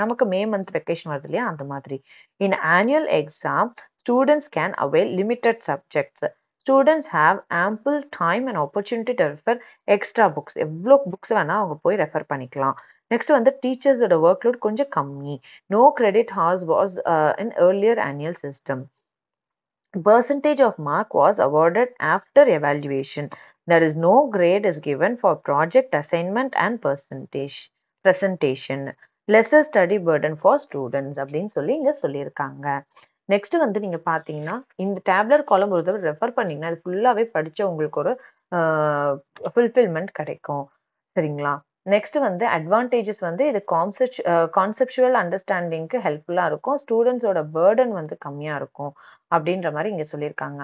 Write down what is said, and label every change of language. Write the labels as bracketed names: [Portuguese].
[Tamil] நமக்கு May month vacation வருது இல்லையா? அந்த மாதிரி. [English] In annual exam students can avail limited subjects. Students have ample time and opportunity to refer extra books. [Tamil] எவ்வளோ books வேணா அவங்க போய் ரெஃபர் பண்ணிக்கலாம். நெக்ஸ்ட் வந்து டீச்சர்ஸோட ஒர்க் லோட் கொஞ்சம் கம்மி. [English] No credit hours was in earlier annual system. Percentage of mark was awarded after evaluation. There is no grade is given for project assignment and presentation. Lesser study burden for students [Tamil] அப்படின்னு சொல்லி இங்க சொல்லியிருக்காங்க. Next வந்து நீங்க பாத்தீங்கன்னா, இந்த டேப்லர் காலம் ஒரு தடவை ரெஃபர் பண்ணீங்கன்னா, அது ஃபுல்லாவே படிச்ச உங்களுக்கு ஒரு ஃபுல்ஃபில்மெண்ட் கிடைக்கும். சரிங்களா? நெக்ஸ்ட் வந்து அட்வான்டேஜஸ் வந்து இது கான்செப்சுவல் அண்டர்ஸ்டாண்டிங்க்கு ஹெல்ப்ஃபுல்லா இருக்கும். ஸ்டூடெண்ட்ஸோட பர்டன் வந்து கம்மியா இருக்கும். அப்படின்ற மாரி இங்க சொல்லியிருக்காங்க.